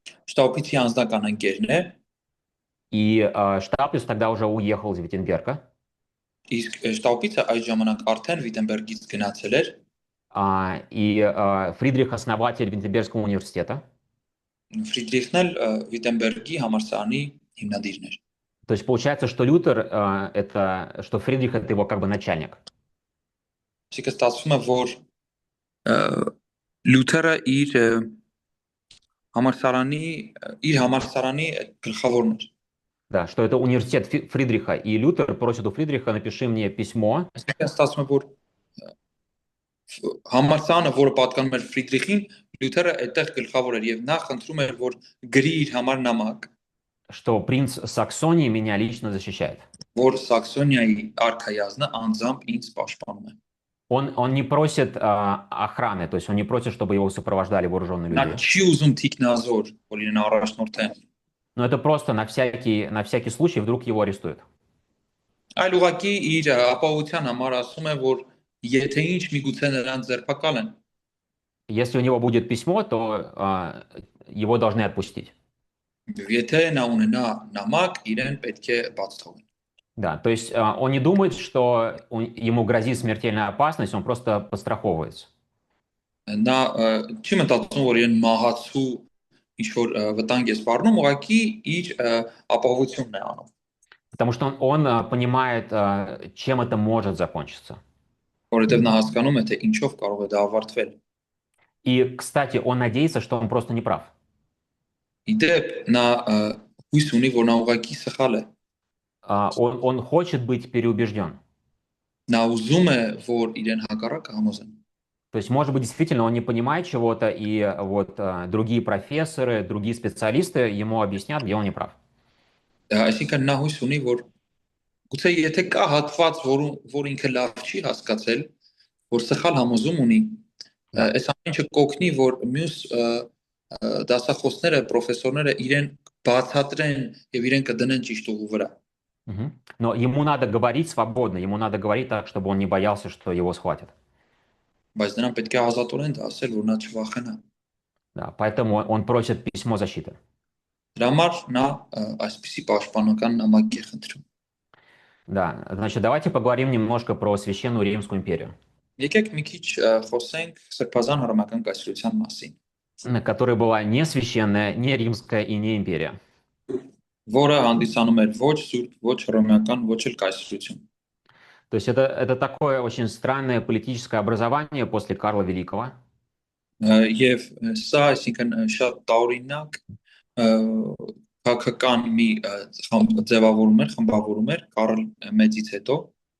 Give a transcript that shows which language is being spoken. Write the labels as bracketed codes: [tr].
[hy] Շտապիցի անձնական ընկերն է, [ru] И Штаупиц тогда уже уехал из Виттенберга. [hy] իսկ Շտապիցը այդ ժամանակ արդեն Վիտենբերգից գնացել էր։ [ru] И Фридрих основатель Виттенбергского университета. [hy] Ֆրիդրիխն էլ Վիտենբերգի համալսարանի հիմնադիրն էր։ [ru] То есть получается, что что Фридрих это его как бы начальник. [hy] Այսինքն ստացվում է, որ Լյութերը իր համալսարանի գլխավորն էր։ [ru] Да, что это университет Фридриха, и Лютер просит у Фридриха, напиши мне письмо. [hy] Այսինքն ստացվում է, որ համալսարանը, որը պատկանում էր Ֆրիդրիխին, Լյութերը այդտեղ գլխավոր էր եւ նա խնդրում էր, որ գրի իր համար նամակ, [ru] что принц Саксонии меня лично защищает. [hy] որ Սաքսոնիայի արքայազնը անձամբ ինձ պաշտպանում է։ [ru] Он не просит охраны, то есть он не просит, чтобы его сопровождали вооруженные [hy] Նա [ru] люди. [hy] չի ուզում թիկնազոր, որ իրեն առաջնորդեն։ [ru] Но это просто на всякий случай вдруг его арестуют. [hy] Այլ ուղղակի իր ապահովության համար ասում է, որ եթե ինչ միգուցե նրան ձերբակալեն, [ru] Если у него будет письмо, то его должны отпустить. [hy] եթե նա ունենա նամակ, իրեն պետք է բաց թողեն։ [ru] Да, то есть он не думает, что ему грозит смертельная опасность, он просто подстраховывается. [hy] Նա չի մտածում, որ իրեն մահացու ինչ որ վտանգ է սպառնում, ուղղակի իր ապահովությունն է անում։ [ru] Потому что он понимает, чем это может закончиться. [hy] Որովհետև նա հասկանում է, թե ինչով կարող է դա ավարտվել։ [ru] И, кстати, он надеется, что он просто не прав. [hy] Իդեպ նա հույս ունի, որ նա ուղղակի սխալ է։ [ru] Он хочет быть переубежден. [hy] Նա ուզում է, որ իրեն հակառակը համոզեն։ [ru] То есть, может быть, действительно он не понимает чего-то, и вот другие профессоры, другие специалисты ему объяснят, где он не прав. [hy] Այսինքն նա հույս ունի, որ գուցե եթե կա հատված, որ ինքը լավ չի հասկացել, որ սխալ համոզում ունի, այս ամեն ինչը կօգնի, որ մյուս դասախոսները, պրոֆեսորները իրեն բացատրեն եւ իրեն կդնեն ճիշտ ուղու վրա։ [ru] Но ему надо говорить свободно, ему надо говорить так, чтобы он не боялся, что его схватят. [hy] Բայց նրան պետք է ազատորեն դա ասել, որ նա չվախենա։ [ru] Да, поэтому он просит письмо защиты. [hy] Դրա համար նա այսպիսի պաշտպանական նամակ է խնդրում։ [ru] Да, значит, давайте поговорим немножко про Священную Римскую империю, [hy] Եկեք մի քիչ խոսենք Սրբազան հռոմեական կայսրության մասին, [ru] которая была не священная, не римская и не империя. [hy] որը հանդիսանում էր ոչ սուրբ, ոչ հռոմեական, ոչ էլ կայսրություն։ [ru] То есть это такое очень странное политическое образование после Карла Великого. [hy] Եվ սա այսինքն շատ տարօրինակ քաղաքական մի խմբավորում էր Կարլ Մեծից հետո։